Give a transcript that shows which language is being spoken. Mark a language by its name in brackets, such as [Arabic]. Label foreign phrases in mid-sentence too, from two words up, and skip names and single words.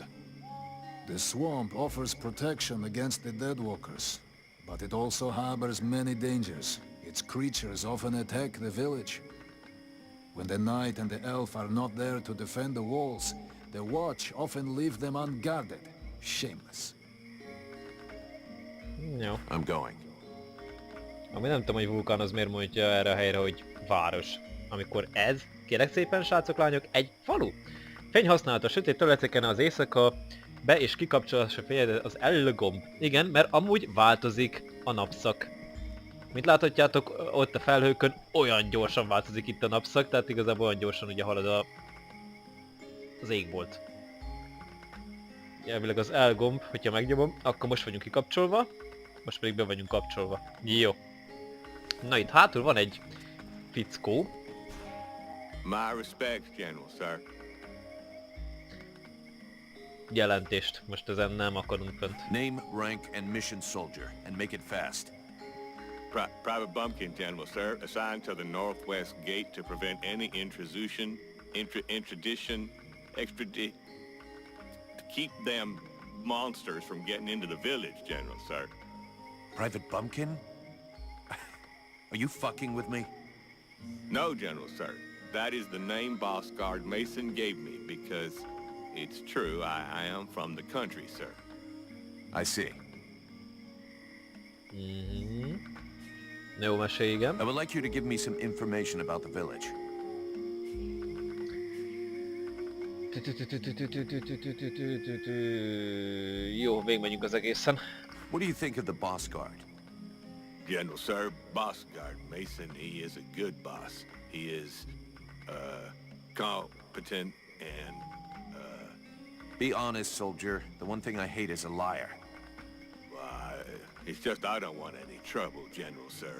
[English] The swamp offers protection against the deadwalkers, but it also harbors many dangers. Its creatures often attack the village. When the knight and the elf are not there to defend the walls, the watch often leave them unguarded. Shameless. [Hungarian] Jó. [English] I'm going. [Hungarian] Ami nem tudom, hogy vulkán az miért mondja erre a helyre, hogy város. Amikor ez, kérlek szépen srácok, lányok, egy falu. Fény használata sötét területeken az éjszaka be- és kikapcsolása fényed az L-gomb. Igen, mert amúgy változik a napszak. Mint láthatjátok, ott a felhőkön olyan gyorsan változik itt a napszak, tehát igazából olyan gyorsan ugye halad az égbolt. Elvileg az L gomb, hogyha megnyomom, akkor most vagyunk kikapcsolva, most pedig be vagyunk kapcsolva. Jó. Na itt hátul van egy fickó. [English] My respects, General, sir. [Hungarian] Jelentést. Most ezen nem akarunk fönt. [English] Name, rank, and mission soldier, and make it fast. Private Bumpkin, General, sir. Assigned to the northwest gate to prevent any intrusion, to keep them monsters from getting into the village, General, sir. Private Bumpkin? Are you fucking with me? No, General, sir. That is the name Boss Guard Mason gave me because it's true, I am from the country, sir. I see. [Hungarian] Jó, mesélj, igen. [English] I would like you to give me some information about the village. [Hungarian] Jó, végigmegyünk az egészen. [English] What do you think of the boss guard? General, sir, Boss Guard Mason, he is a good boss. He is, competent and, Be honest, soldier. The one thing I hate is a liar. it's just I don't want any trouble, General, sir.